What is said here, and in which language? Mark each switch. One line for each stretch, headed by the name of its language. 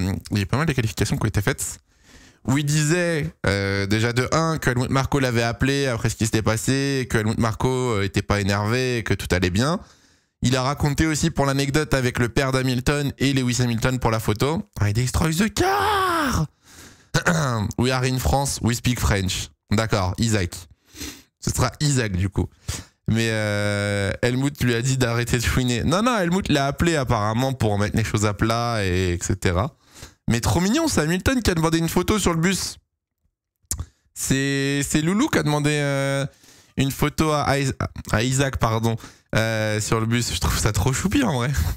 French: Il y a eu pas mal de qualifications qui ont été faites. Où il disait déjà de 1 que Helmut Marko l'avait appelé après ce qui s'était passé, que Helmut Marko était pas énervé, que tout allait bien. Il a raconté aussi pour l'anecdote avec le père d'Hamilton et Lewis Hamilton pour la photo.
English: I destroy the car. We are in France, we speak French.
French: D'accord, Isaac. Ce sera Isaac du coup. Mais Helmut lui a dit d'arrêter de chouiner. Non, Helmut l'a appelé apparemment pour mettre les choses à plat, et etc. Mais trop mignon, c'est Hamilton qui a demandé une photo sur le bus. C'est Loulou qui a demandé une photo à Isaac, pardon, sur le bus. Je trouve ça trop choupi en vrai.